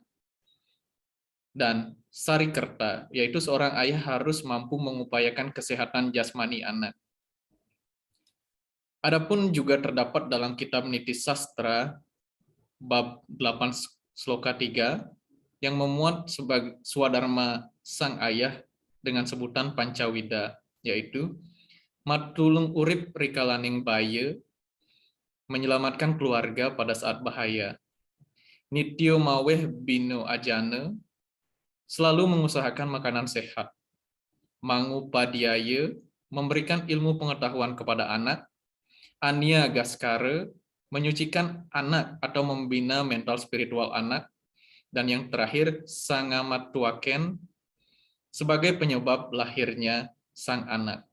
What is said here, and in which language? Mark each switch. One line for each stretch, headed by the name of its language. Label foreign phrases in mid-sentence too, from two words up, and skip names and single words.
Indonesian: Dan Sarikerta, yaitu seorang ayah harus mampu mengupayakan kesehatan jasmani anak. Adapun juga terdapat dalam kitab Niti Sastra bab 8 sloka 3 yang memuat sebagai swadharma sang ayah dengan sebutan Pancawida, yaitu
Kawi: matulung urip rikalaning baya,
Indonesian: menyelamatkan keluarga pada saat bahaya.
Kawi: Nityo maweh bino ajana,
Indonesian: selalu mengusahakan makanan sehat. Mangupadhyaya, memberikan ilmu pengetahuan kepada anak. Ania gaskara, menyucikan anak atau membina mental spiritual anak. Dan yang terakhir, sangamatuaken, sebagai penyebab lahirnya sang anak.